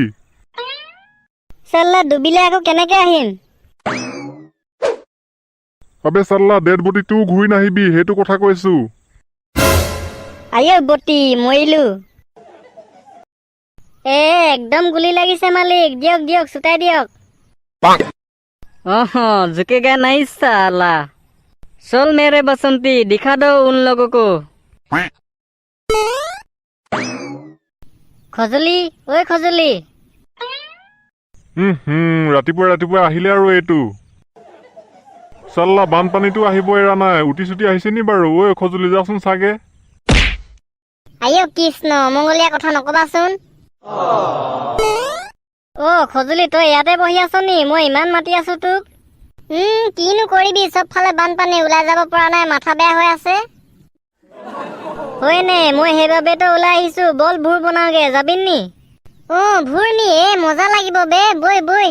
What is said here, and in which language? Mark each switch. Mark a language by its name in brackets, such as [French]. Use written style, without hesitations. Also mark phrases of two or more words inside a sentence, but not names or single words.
[Assamese] চাল্লা ডুবিলে আকৌ কেনেকে আহিম আবে চাল্লা ডেড বডিটোও ঘূৰি নাহিবি সেইটো কথা কৈছো আইও বটি মৰিলো একদম গুলি লাগিছে মালিক দিয়ক দিয়ক চুটাই দিয়ক [Hindi] झुकेगा नहीं साला चल मेरे बसंती दिखा दो उन लोगों को [Assamese] খজলি ঐ খজলি ৰাতিপুৱা ৰাতিপুৱা আহিলে আৰু এইটো চাল্লা বানপানীটো আহিব এৰা নাই উটি চুটি আহিছে নি বাৰু ঐ খজুলি যাচোন চাগে আইও কৃষ্ণ মংগলীয়া কথা নকবাচোন খজলি তই ইয়াতে বহি আছ নি মই ইমান মাতি আছো তোক কিনো কৰিবি চবফালে বানপানী ওলাই যাব পৰা নাই মাথা বেয়া হৈ আছে হয় নে মই সেইবাবেতো ওলাই আহিছো বল ভুৰ বনাওগে যাবি নি ভুৰ নি মজা লাগিব বে বৈ বৈ